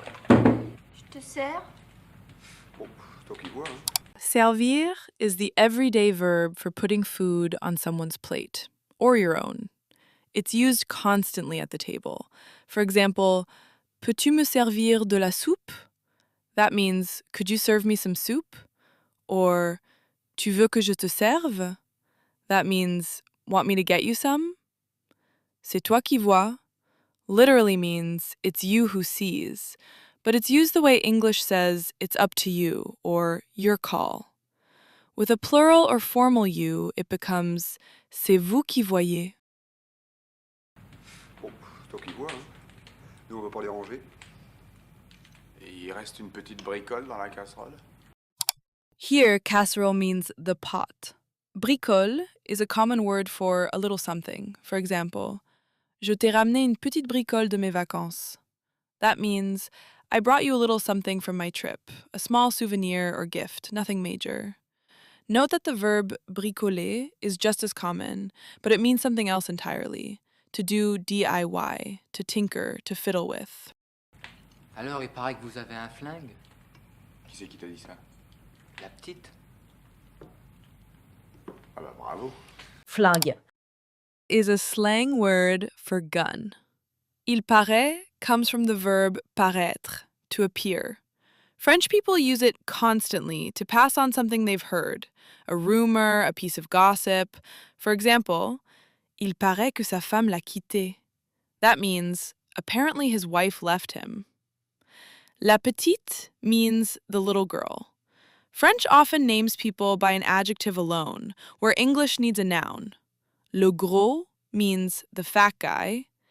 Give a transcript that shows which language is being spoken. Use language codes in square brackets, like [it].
[fr] Je te sers? Bon, toi qui vois, hein. [en] Servir is the everyday verb for putting food on someone's plate, or your own. It's used constantly at the table. For example, [fr] peux-tu me servir de la soupe? [en] That means, could you serve me some soup? [fr] Or, tu veux que je te serve? [en] That means, want me to get you some? [fr] C'est toi qui vois [en] literally means, it's you who sees, but it's used the way English says, it's up to you, or your call. With a plural or formal you, it becomes, [fr] c'est vous qui voyez. Bon, toi qui vois, hein. Nous, on va pas les ranger. Et il reste une petite bricole dans la casserole. [en] Here, casserole means the pot. Bricole is a common word for a little something. For example, [fr] je t'ai ramené une petite bricole de mes vacances. [en] That means, I brought you a little something from my trip, a small souvenir or gift, nothing major. Note that the verb bricoler is just as common, but it means something else entirely. To do DIY, to tinker, to fiddle with. [fr] Alors, il paraît que vous avez un flingue? Qui c'est qui t'a dit ça? La petite? Ah bah bravo. Flingue [en] Is a slang word for gun. Il paraît comes from the verb paraître, to appear. French people use it constantly to pass on something they've heard, a rumor, a piece of gossip. For example, [fr] il paraît que sa femme l'a quitté. [en] That means, apparently his wife left him. La petite means the little girl. French often names people by an adjective alone, where English needs a noun. Le gros means the fat guy.